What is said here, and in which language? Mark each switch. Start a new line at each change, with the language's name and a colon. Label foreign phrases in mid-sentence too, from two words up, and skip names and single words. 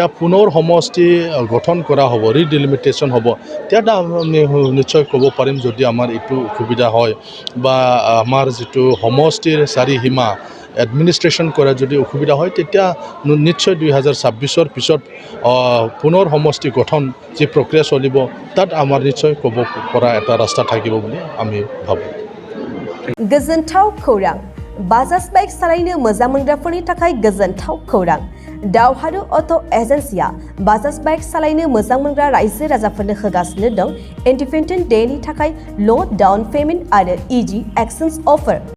Assamese: পুনৰ সমষ্টি গঠন কৰা হ'ব ৰিডিলিমিটেশ্যন হ'ব তেতিয়া আমি নিশ্চয় ক'ব পাৰিম যদি আমাৰ এইটো অসুবিধা হয় বা আমাৰ যেটো সমষ্টিৰ চাৰি সীমা এডমিনিষ্ট্ৰেশ্যন কৰা যদি অসুবিধা হয় তেতিয়া নিশ্চয় 2026ৰ পিছত পুনৰ সমষ্টি গঠন যি প্ৰক্ৰিয়া চলিব তাত আমাৰ নিশ্চয় ক'ব পৰা এটা ৰাস্তা থাকিব বুলি আমি ভাবোঁ
Bodo: गोजोनथाव खौरां बाजाज बाइक सालायनो मोजां मोनग्राफोरनि थाखाय गोजोनथाव खौरां दावहारु अट' एजेन्सिया बाजाज बाइक सालायनो मोजां मोनग्रा रायजो राजाफोरनो होगासिनो दं
English: Independence Dayनि
Bodo: थाखाय
English: low down payment
Bodo: आरो
English: easy exchange offer